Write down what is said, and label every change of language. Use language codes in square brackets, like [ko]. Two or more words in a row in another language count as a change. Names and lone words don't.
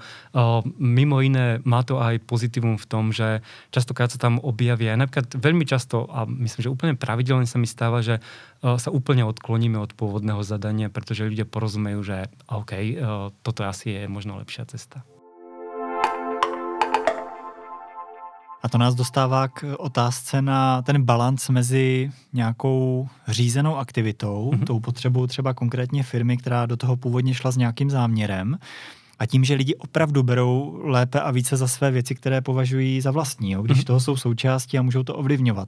[sk] Mimo iné má to aj pozitívum v tom, že častokrát sa tam objavia. Napríklad veľmi často, a myslím, že úplne pravidelne sa mi stáva, že sa úplne odkloníme od pôvodného zadania, pretože ľudia porozumejú, že OK, toto asi je možno lepšia cesta. [cs] A to nás dostává k otázce na ten balanc mezi nějakou řízenou aktivitou, tou potřebou třeba konkrétně firmy, která do toho původně šla s nějakým záměrem, a tím, že lidi opravdu berou lépe a více za své věci, které považují za vlastní, když toho jsou součástí a můžou to ovlivňovat.